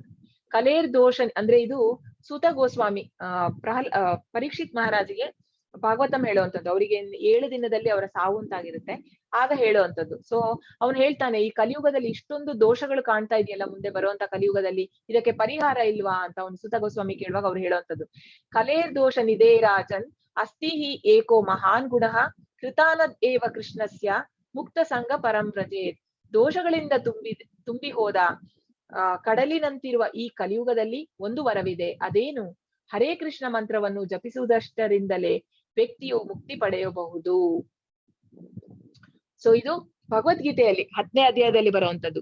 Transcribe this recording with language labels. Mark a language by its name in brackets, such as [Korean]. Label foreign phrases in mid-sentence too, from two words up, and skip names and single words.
[Sanskrit] ಕಲೇರ್ ದೋಷ [Kannada] ಅಂದ್ರೆ ಇದು ಸೂತ ಗೋಸ್ವಾಮಿ ಪರೀಕ್ಷಿತ್ ಮಹಾರಾಜಿಗೆ ಭಾಗವತಂ ಹೇಳುವಂಥದ್ದು. ಅವರಿಗೆ 7 ದಿನದಲ್ಲಿ ಅವರ ಸಾವು ಅಂತಾಗಿರುತ್ತೆ, ಆಗ ಹೇಳುವಂಥದ್ದು. ಸೊ ಅವನು ಹೇಳ್ತಾನೆ, ಈ ಕಲಿಯುಗದಲ್ಲಿ ಇಷ್ಟೊಂದು ದೋಷಗಳು ಕಾಣ್ತಾ ಇದೆಯಲ್ಲ ಮುಂದೆ ಬರುವಂತ ಕಲಿಯುಗದಲ್ಲಿ, ಇದಕ್ಕೆ ಪರಿಹಾರ ಇಲ್ವಾ ಅಂತ ಅವನು ಸೂತ ಗೋಸ್ವಾಮಿ ಕೇಳುವಾಗ ಅವ್ರು ಹೇಳುವಂಥದ್ದು [Sanskrit] ಕಲೇರ್ ದೋಷ ನಿಧೇ ರಾಜನ್ ಅಸ್ತಿ ಹಿ ಏಕೋ ಮಹಾನ್ ಗುಣಃ ಕೃತಾನದ್ ಏವ ಕೃಷ್ಣಸ್ಯ ಮುಕ್ತ ಸಂಘ ಪರಂ ವ್ರಜೇತ್. [Kannada] ದೋಷಗಳಿಂದ ತುಂಬಿ ಹೋದ ಕಡಲಿನಂತಿರುವ ಈ ಕಲಿಯುಗದಲ್ಲಿ ಒಂದು ವರವಿದೆ, ಅದೇನು? ಹರೇ ಕೃಷ್ಣ ಮಂತ್ರವನ್ನು ಜಪಿಸುವುದಷ್ಟರಿಂದಲೇ ವ್ಯಕ್ತಿಯು ಮುಕ್ತಿ ಪಡೆಯಬಹುದು. ಸೊ ಇದು ಭಗವದ್ಗೀತೆಯಲ್ಲಿ 10ನೇ ಅಧ್ಯಾಯದಲ್ಲಿ ಬರುವಂತದ್ದು.